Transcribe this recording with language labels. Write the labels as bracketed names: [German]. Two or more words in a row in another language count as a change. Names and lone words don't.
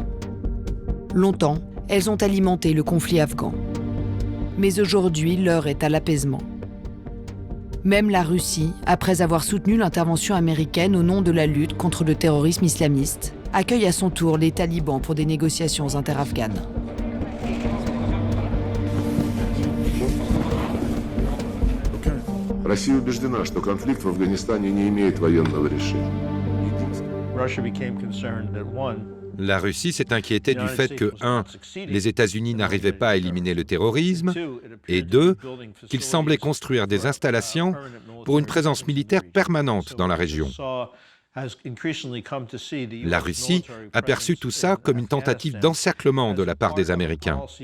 [French] Longtemps, elles ont alimenté le conflit afghan. Mais aujourd'hui, l'heure est à l'apaisement. Même la Russie, après avoir soutenu l'intervention américaine au nom de la lutte contre le terrorisme islamiste, accueille à son tour les talibans pour des négociations interafghanes. [Russian] Россия убеждена, что конфликт в Афганистане не имеет военного решения. [French] La Russie s'est inquiétée du fait que, 1, les États-Unis n'arrivaient pas à éliminer le terrorisme, et 2, qu'ils semblaient construire des installations pour une présence militaire permanente dans la région. La Russie a perçu tout ça comme une tentative d'encerclement de la part des Américains.